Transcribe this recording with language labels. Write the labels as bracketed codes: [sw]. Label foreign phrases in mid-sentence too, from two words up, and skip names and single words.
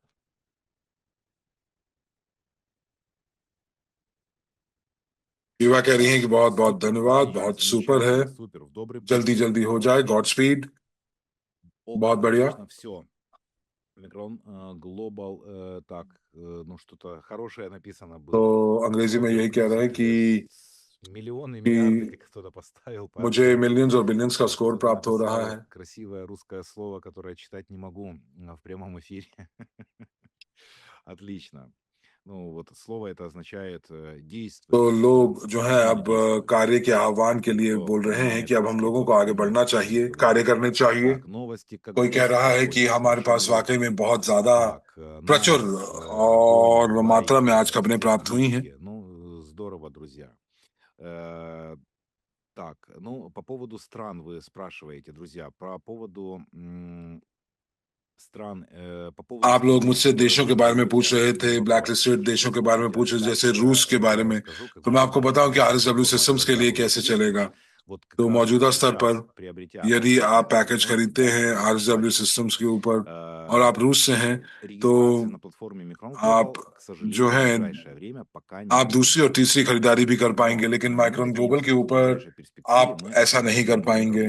[hi] युवा कह रही हैं कि बहुत बहुत धन्यवाद, बहुत सुपर है, जल्दी जल्दी हो जाए, [en] God speed, [hi] बहुत बढ़िया। तो अंग्रेजी में यही कह रहा है कि मुझे मिलियंस और बिलियंस का स्कोर प्राप्त हो रहा है। [ru] красивое русское слово, которое читать не могу в прямом эфире. Отлично. Ну, вот слово это означает действие. [hi] तो लोग जो है अब कार्य के आह्वान के लिए बोल रहे हैं कि अब हम लोगों को आगे बढ़ना चाहिए, कार्य करने चाहिए। कोई कह रहा है कि हमारे पास वाकई में बहुत ज्यादा प्रचुर और मात्रा में आज खबरें प्राप्त हुई हैं। [ru] Ну, здорово, друзья. Так, ну, по поводу стран вы спрашиваете, друзья, по поводу стран, по поводу... [hi] आप लोग मुझसे देशों के बारे में पूछ रहे थे, [en] black listed [hi] देशों के बारे में पूछ रहे थे, जैसे रूस के बारे में। तो मैं आपको बताऊं कि आरएसडब्ल्यू सिस्टम्स के लिए कैसे चलेगा। तो मौजूदा स्तर पर यदि आप पैकेज खरीदते हैं आरएसडब्ल्यू सिस्टम्स के ऊपर और आप रूस से हैं, तो आप जो है आप दूसरी और तीसरी खरीदारी भी कर पाएंगे, लेकिन माइक्रोन ग्लोबल के ऊपर आप ऐसा नहीं कर पाएंगे।